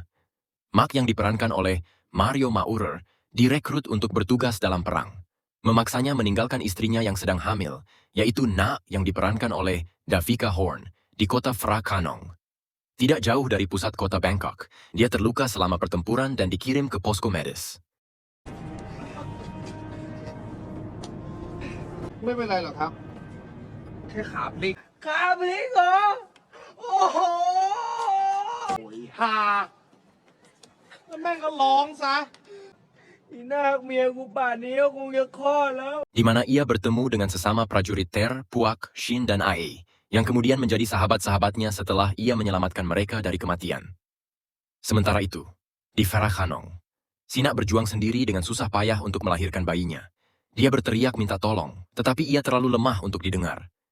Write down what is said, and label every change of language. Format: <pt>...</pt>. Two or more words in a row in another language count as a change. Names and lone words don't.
<id>Mak yang diperankan oleh Mario Maurer direkrut untuk bertugas dalam perang. Memaksanya meninggalkan istrinya yang sedang hamil, yaitu Na yang diperankan oleh Davika Horn, di kota Phra Khanong. Tidak jauh dari pusat kota Bangkok, dia terluka selama pertempuran dan dikirim ke posko medis.</id> <th>ไม่เป็นไรหรอกครับแค่ขาพลิกขาพลิกเหรอโอ้โหโอ้ยฮ่าแล้วแม่งก็ร้องซะอีนาคเมียกูป่านนี้ก็คงจะคลอดแล้ว</th> <id>Di mana ia bertemu dengan sesama prajurit Ter, Puak, Shin, dan Ae, yang kemudian menjadi sahabat-sahabatnya setelah ia menyelamatkan mereka dari kematian. Sementara itu, di Phra Khanong, Sina berjuang sendiri dengan susah payah untuk melahirkan bayinya. Dia berteriak minta tolong, tetapi ia terlalu lemah untuk didengar.</id>